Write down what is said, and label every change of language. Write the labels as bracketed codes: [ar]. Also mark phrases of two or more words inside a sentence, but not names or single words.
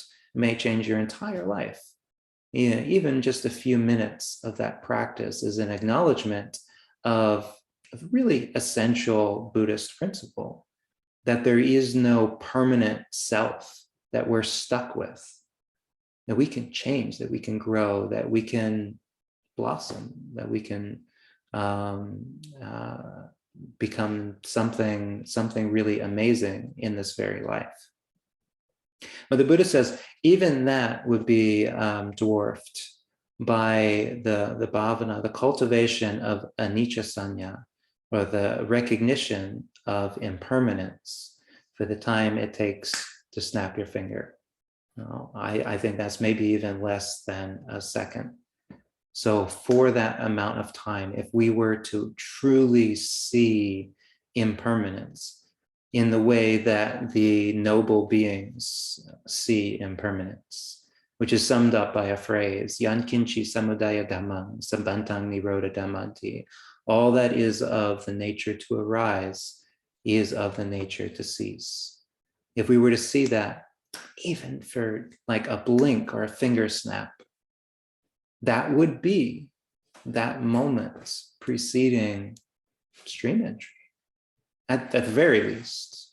[en] It may change your entire life. Even just a few minutes of that practice is an acknowledgement of a really essential Buddhist principle, that there is no permanent self that we're stuck with, that we can change, that we can grow, that we can blossom, that we can become something really amazing in this very life. But the Buddha says even that would be dwarfed by the Bhavana, the cultivation of [pi] anicca sanya, [en] or the recognition of impermanence for the time it takes to snap your finger. I think that's maybe even less than a second. So for that amount of time, if we were to truly see impermanence in the way that the noble beings see impermanence, which is summed up by a phrase, [pi] yan kinchi samudaya dhammam sambantang nirodha dhammanti. [en] All that is of the nature to arise is of the nature to cease. If we were to see that, even for like a blink or a finger snap, that would be that moment preceding stream entry, at the very least.